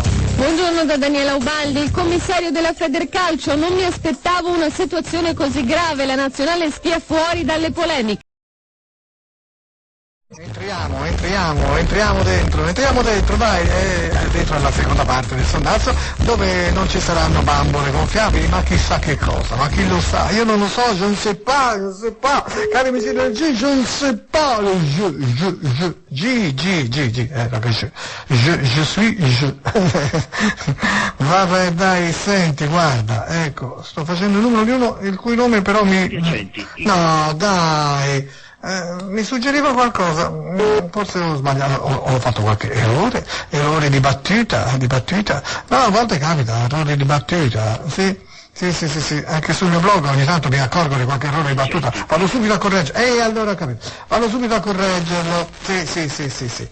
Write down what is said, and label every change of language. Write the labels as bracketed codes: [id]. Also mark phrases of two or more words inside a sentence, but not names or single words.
[it] Buongiorno da Daniela Ubaldi, il commissario della Federcalcio, non mi aspettavo una situazione così grave, la nazionale stia fuori dalle polemiche. Entriamo dentro, dai, dentro alla seconda parte del sondaggio, dove non ci saranno bambole gonfiabili, ma chissà che cosa, ma chi lo sa, io non lo so, [fr] je ne sais pas, [it] cari amici del G, [fr] je ne sais pas, le je suis. [it] Vabbè dai, senti, guarda, ecco, sto facendo il numero di uno, il cui nome però No, dai. Mi suggeriva qualcosa, forse ho sbagliato, ho fatto qualche errore di battuta, no, a volte capita, errori di battuta, sì, anche sul mio blog ogni tanto mi accorgo di qualche errore di battuta, vado subito a correggerlo, allora capito, vado subito a correggerlo, sì.